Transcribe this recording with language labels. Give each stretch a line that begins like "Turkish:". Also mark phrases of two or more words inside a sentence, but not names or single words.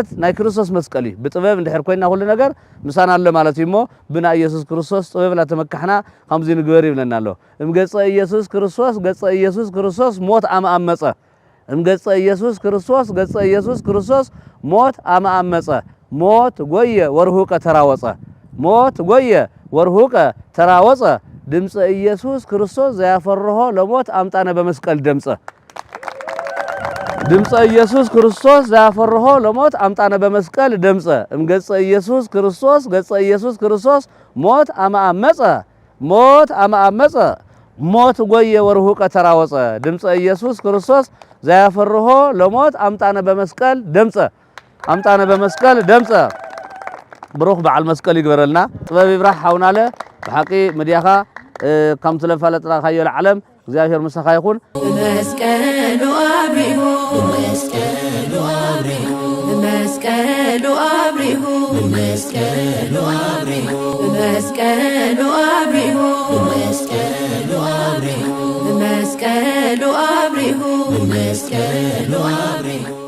Tigrinya: ናይ ክርስቶስ መስቀል እዩ ብጥበብ እንድሕር ኮይና ሁሉ ነገር ምሳና አለ ማለት እሞ ብና ኢየሱስ ክርስቶስ ጥበብ ላተመካሕና ከምዚ ንግበር ይብለና ኣሎ
Geez: እምገጸ ኢየሱስ ክርስቶስ ገጸ ኢየሱስ ክርስቶስ ሞት አመአመጸ እምገጸ ኢየሱስ ክርስቶስ ገጸ ኢየሱስ ክርስቶስ ሞት አመአመጸ ሞት ጎየ ወርሁቀ ተራወጸ ሞት ጎየ ወርሁቀ ተራወጸ ድምፀ ኢየሱስ ክርስቶስ ዘያፈርሆ ለሞት አምጣነ በመስቀል ደምጸ ድምፀ ኢየሱስ ክርስቶስ ዘያፈርሆ ለሞት አምጣነ በመስቀል ደምጸ እምገጸ ኢየሱስ ክርስቶስ ገጸ ኢየሱስ ክርስቶስ ሞት አመአመጸ ሞት አመአመጸ ሞት ጎየ ወርሁቀ ተራወጸ ድምፀ ኢየሱስ ክርስቶስ ዘያፈርሆ ለሞት አምጣነ በመስቀል ደምጸ አምጣነ በመስቀል ደምጸ
Tigrinya: ብሩኽ በዓል መስቀል ይግበረልና ጥበብ ይብራህ ሓውናለ ብሓቂ ምድያኻ ከም ስለፈለጥና ካዮ ለዓለም እግዚአብሔር ምሳኻ ይኹን
Geez: መስቀሉ አብሪሁ መስቀሉ አብሪሁ መስቀሉ አብሪሁ መስቀሉ አብሪሁ መስቀሉ አብሪሁ መስቀሉ አብሪሁ መስቀሉ አብሪሁ መስቀሉ አብሪሁ